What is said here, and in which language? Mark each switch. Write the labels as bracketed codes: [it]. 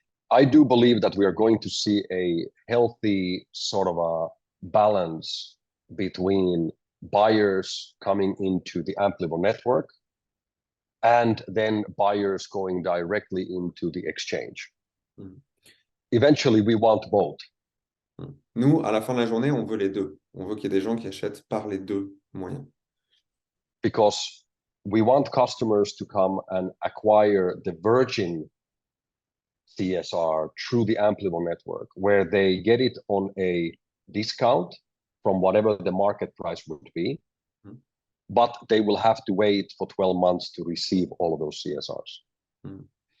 [en] I do believe that we are going to see a healthy sort of a balance between buyers coming into the AMPLIVO network and then buyers going directly into the exchange. Mm-hmm. Eventually, we want both. [fr] Nous, à la fin de la journée, on veut les deux. On veut qu'il y ait des gens qui achètent par les deux moyens. [en] Because we want customers to come and acquire the virgin CSR through the AMPLIVO network, where they get it on a discount from whatever the market price would be, but they will have to wait for 12 months to receive all of those CSRs.